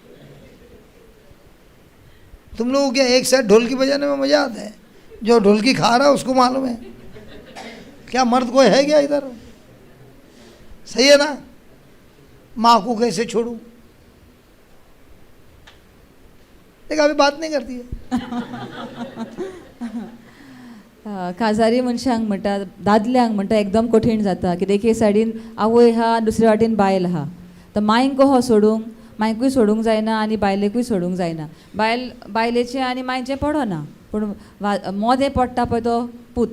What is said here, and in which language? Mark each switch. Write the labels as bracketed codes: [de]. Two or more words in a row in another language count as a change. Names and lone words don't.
[hi] तुम लोगों को क्या एक साइड ढोलकी बजाने में मजा आता है? जो ढोलकी खा रहा है उसको मालूम है. क्या मर्द कोई है क्या इधर? सही है ना. माँ को कैसे छोड़ूं. देखा अभी बात नहीं करती है. [kok] काजारी मनशांक म्हणटा, दादल्यांक म्हणटा एकदम कठीण जाता, कित्याक एके सायडीन आवय आहा, दुसरे वाटेन बायल आहा. तर मांयक कहो सोडूंक, मांयकूय सोडूंक जायना आनी बायलेकूय सोडूंक जायना. बायलेचें आनी मांयचें पडना, पूण मोदें पडटा पळय तो पूत.